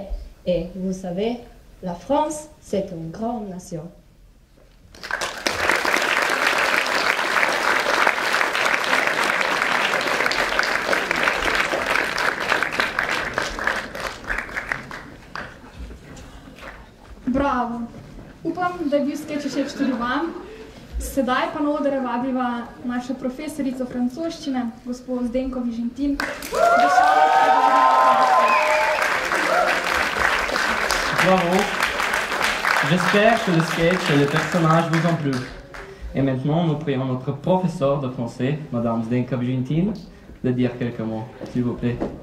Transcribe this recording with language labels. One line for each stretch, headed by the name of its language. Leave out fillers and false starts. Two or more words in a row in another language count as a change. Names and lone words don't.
French: Et vous savez, la France, c'est une grande nation. Bravo.
Slovenian: Upam, da je bil skeč všeč tudi vam. Sedaj pa na oder vabiva našo profesorico francoščine, gospod Zdenko Vižentin. Bravo.
French: J'espère que le sketch et les personnages vous ont plu. Et maintenant, nous prions notre professeur de français, Madame Zdenka Vižentin, de dire quelques mots, s'il vous plaît.